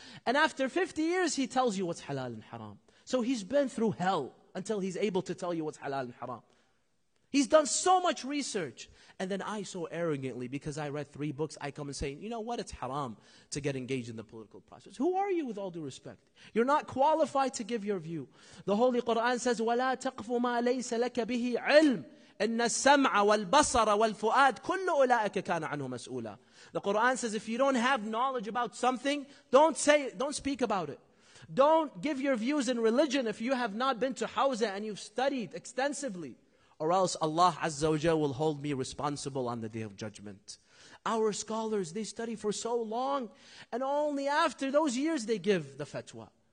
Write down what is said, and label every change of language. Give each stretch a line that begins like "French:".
English: And after 50 years he tells you what's halal and haram. So he's been through hell until he's able to tell you what's halal and haram. He's done so much research. And then I so arrogantly, because I read 3 books, I come and say, you know what, it's haram to get engaged in the political process. Who are you, with all due respect? You're not qualified to give your view. The Holy Quran says,
Arabic: وَلَا تَقْفُ مَا لَيْسَ لَكَ بِهِ عِلْمٍ إِنَّ السَّمْعَ وَالْبَصَرَ وَالْفُؤَادِ كُلُّ أُولَٰئِكَ كَانَ عَنْهُ مَسْئُولًا.
English: The Quran says, if you don't have knowledge about something, don't speak about it. Don't give your views in religion if you have not been to Hawza and you've studied extensively. Or else Allah Azza wa Jalla will hold me responsible on the Day of Judgment. Our scholars, they study for so long, and only after those years they give the fatwa.